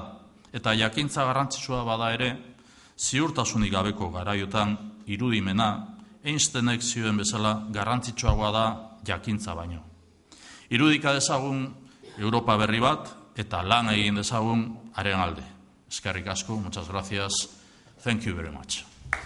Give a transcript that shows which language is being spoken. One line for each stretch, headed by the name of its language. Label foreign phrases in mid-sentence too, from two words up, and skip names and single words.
Basque: Eta jakintza garrantzitsua bada ere, ziurtasunik gabeko garaiotan irudimena, Einsteinek zioen bezala garrantzitsuagoa da jakintza baino. Irudika dezagun Europa berri bat eta lan egin dezagun haren alde. Eskerrik asko,
Spanish: muchas gracias.
English: Thank you very much.